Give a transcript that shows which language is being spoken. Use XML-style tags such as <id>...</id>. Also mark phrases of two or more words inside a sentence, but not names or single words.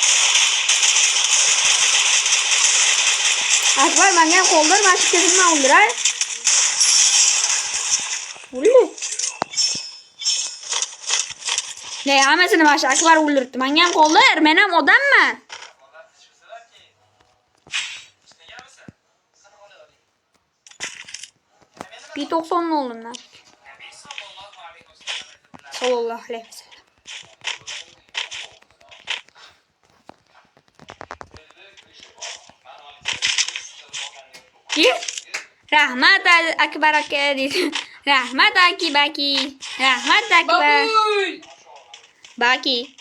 <uz>Akbar menga ham qo'ldir, mana shu kezimni o'ldiray. O'ldi. Ne, hammasini mana shu Akbar o'ldiribdi. Menga ham qo'ldir, men ham odamman.</uz> <tr>P90 oldum lan.</tr> <ar>صلى الله عليه وسلم.</ar> <uz>Kim? Rahmat Akbar aka deydi. Rahmat Baki. Rahmat Akbar. Baki.</uz>